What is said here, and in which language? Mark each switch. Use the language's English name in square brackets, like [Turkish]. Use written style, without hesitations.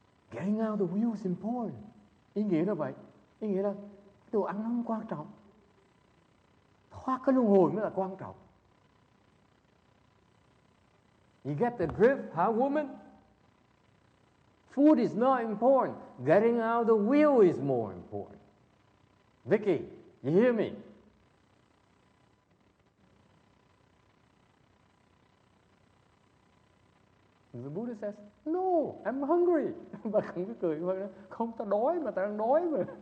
[English] Getting out the wheel is important. [Vietnamese] Ý nghĩa là vậy. Ý nghĩa là đồ ăn nó không quan trọng. Thoát cái luân hồi mới là quan trọng. [English] You get the drift, huh, woman? Food is not important. Getting out the wheel is more important. Vicky, you hear me? The Buddha says, no, I'm hungry. [Vietnamese] Bà không có cười, bà nói, không, tao đói mà, tao đang đói mà.